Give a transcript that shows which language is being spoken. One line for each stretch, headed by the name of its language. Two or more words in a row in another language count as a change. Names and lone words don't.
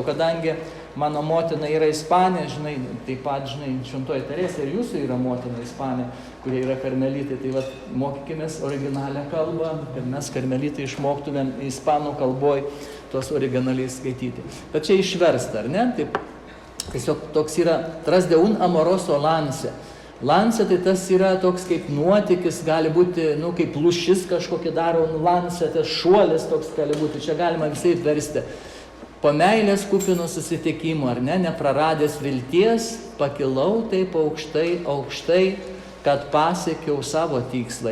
Lithuanian: Kadangi mano motina yra ispanė, žinai, taip pat, žinai, Šventoji Teresė ir jūsų yra motina ispanė, kurie yra karmelitai. Tai vat, mokykimės originalią kalbą, kad mes karmelitai išmoktumėm ispanų kalboj tuos originaliai skaityti. Bet čia išversta, ar ne? Taip, tiesiog toks yra Tras de un amoroso lance. Lance tai tas yra toks kaip nuotykis, gali būti, kaip lūšis kažkokį daro, lance, tas šuolis toks gali būti, čia galima visai versti. Po meilės kupino susitikimo, ar ne, nepraradęs vilties, pakilau taip aukštai, aukštai, kad pasiekiau savo tikslą.